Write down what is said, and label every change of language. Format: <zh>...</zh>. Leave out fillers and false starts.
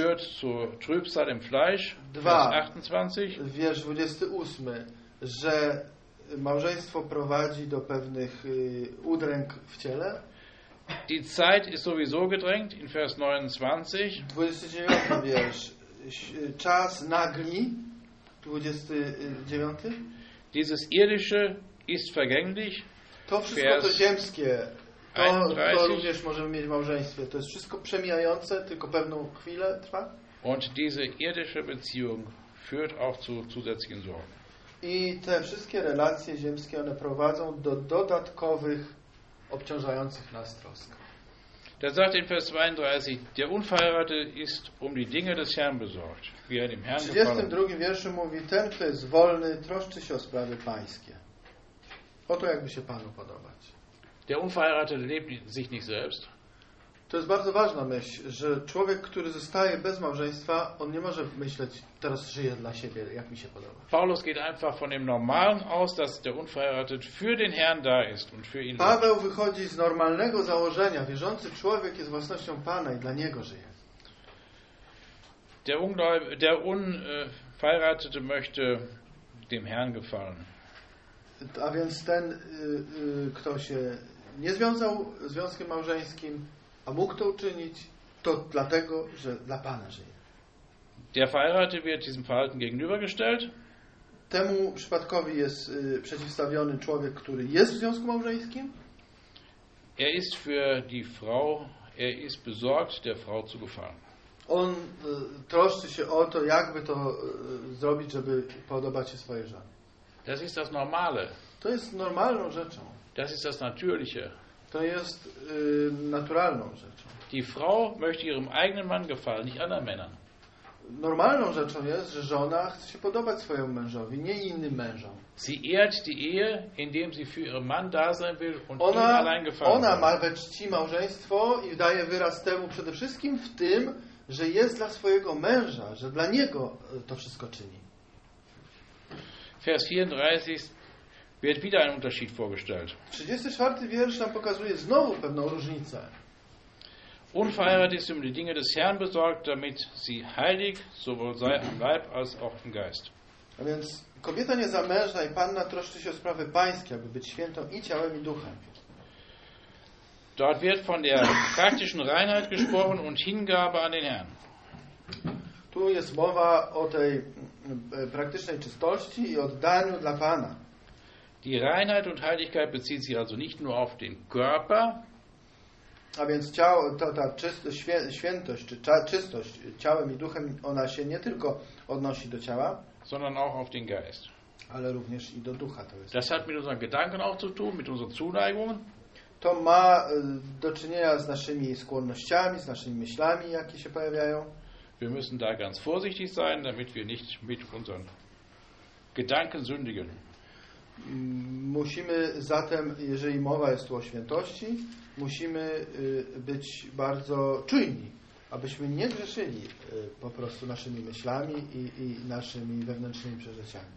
<de>Führt zu Trübsal im Fleisch.</de> <pl>Dwa, wiersz 28, że małżeństwo prowadzi do pewnych udręk w ciele.</pl> <de>Die Zeit ist sowieso gedrängt in Vers 29.</de> <pl>29 wiersz. Czas nagli. 29.</pl> <de>Dieses irdische ist vergänglich.</de> <pl>To wszystko to ziemskie. To również możemy mieć w małżeństwie. To jest wszystko przemijające, tylko pewną chwilę trwa.</pl> <de>Und diese irdische Beziehung führt auch zu zusätzlichen Sorgen.</de> <pl>I te wszystkie relacje ziemskie, one prowadzą do dodatkowych obciążających nas trosk.</pl> <de>Da sagt in Vers 32, der Unverheiratete ist um die Dinge des Herrn besorgt, wie er dem Herrn gefallen.</de> <pl>W 32 wierszu mówi, ten, kto jest wolny, troszczy się o sprawy pańskie. O to, jakby się Panu podobać.</pl> <de>Der Unverheiratete lebt sich nicht selbst.</de> <pl>To jest bardzo ważna myśl, że człowiek, który zostaje bez małżeństwa, on nie może myśleć, teraz żyje dla siebie, jak mi się podoba.</pl> <de>Paulus geht einfach von dem Normalen aus, dass der Unverheiratete für den Herrn da ist und für ihn.</de> <pl>Paweł wychodzi z normalnego założenia, wierzący człowiek jest własnością Pana i dla niego żyje.</pl> <de>Der Unverheiratete möchte dem Herrn gefallen.</de> <pl>A więc ten, kto się nie związał związkiem małżeńskim, a mógł to uczynić, to dlatego, że dla Pana żyje.</pl> <de>Der Verheiratete wird diesem Verhalten gegenübergestellt.</de> <pl>Temu przypadkowi jest przeciwstawiony człowiek, który jest w związku małżeńskim.</pl> <de>Er ist für die Frau, er ist besorgt, der Frau zu gefallen.</de> <pl>On troszczy się o to, jakby to zrobić, żeby podobać się swojej żonie.</pl> <de>Das ist das Normale.</de> <pl>To jest normalną rzeczą.</pl> <de>Das ist das Natürliche.</de> <pl>To jest naturalną rzeczą.</pl> <de>Die Frau möchte ihrem eigenen Mann gefallen, nicht anderen Männern.</de> <pl>Normalną rzeczą jest, że żona chce się podobać swojemu mężowi, nie innym mężom.</pl> <de>Sie ehrt die Ehe, indem sie für ihren Mann da sein will und ihm allein gefallen.</de> <pl>Ona ma we czci małżeństwo i daje wyraz temu przede wszystkim w tym, że jest dla swojego męża, że dla niego to wszystko czyni.</pl> <de>Vers 34 wird wieder ein Unterschied vorgestellt.</de> <pl>34. Wiersz nam pokazuje znowu pewną różnicę.</pl> <de>Unverheiratet ist um die Dinge des Herrn besorgt, damit sie heilig sowohl sei am Leib als auch im Geist.</de> <pl>A więc kobieta niezamężna i panna troszczy się o sprawy pańskie, aby być świętą i ciałem i duchem.</pl> <de>Dort wird von der praktischen Reinheit gesprochen und Hingabe an den Herrn.</de> <pl>Tu jest mowa o tej praktycznej czystości i oddaniu dla Pana.</pl> <de>Die Reinheit und Heiligkeit bezieht sich also nicht nur auf den Körper.</de> <pl>A więc ciało, ta czystość, świętość, czystość ciałem i duchem, ona się nie tylko odnosi do ciała,</pl> <de>sondern auch auf den Geist.</de> <pl>Ale również i do ducha. To jest.</pl> <de>Das hat mit unseren Gedanken auch zu tun, mit unserer Zuneigung.</de> <pl>To ma do czynienia z naszymi skłonnościami, z naszymi myślami, jakie się pojawiają.</pl> <de>Wir müssen da ganz vorsichtig sein, damit wir nicht mit unseren Gedanken sündigen.</de> <pl>Musimy zatem, jeżeli mowa jest tu o świętości, musimy być bardzo czujni, abyśmy nie grzeszyli po prostu naszymi myślami i naszymi wewnętrznymi przeżyciami.</pl>